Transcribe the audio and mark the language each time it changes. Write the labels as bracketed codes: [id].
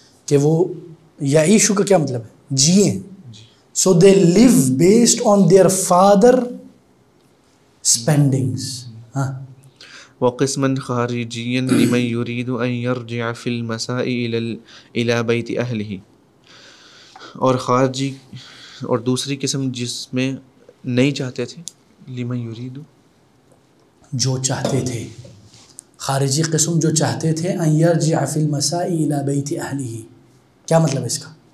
[ur] کہ وہ یعیشو کا کیا مطلب ہے؟ جیئیں. [en] So they live based on their father spendings. [ur] ہاں، [ar] وقسما خارجیا لمن یرید ان یرجع فی المساء الی بیت اہلہ، [ur] اور خارجی اور دوسری قسم جس میں نہیں چاہتے تھے، [ar] لمن یرید [ur] جو چاہتے تھے، خارجی قسم جو چاہتے تھے، [ar] ان یرجع فی المساء الی بیت اہلہ، [ur] کیا مطلب اس کا؟